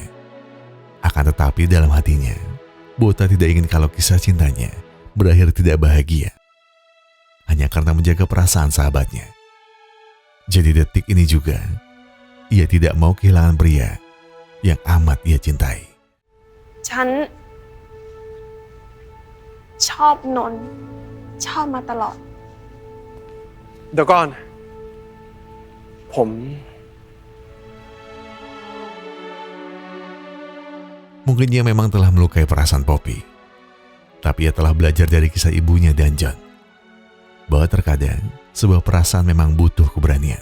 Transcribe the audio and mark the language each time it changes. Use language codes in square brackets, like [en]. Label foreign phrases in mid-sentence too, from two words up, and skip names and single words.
[id] Akan tetapi dalam hatinya, Bota tidak ingin kalau kisah cintanya berakhir tidak bahagia, hanya karena menjaga perasaan sahabatnya. Jadi detik ini juga, ia tidak mau kehilangan pria yang amat ia cintai. [th] ฉันชอบนนท์ชอบมาตลอด เดี๋ยวก่อน ผม [id] Mungkin ia memang telah melukai perasaan Poppy, tapi ia telah belajar dari kisah ibunya dan John, bahwa terkadang sebuah perasaan memang butuh keberanian.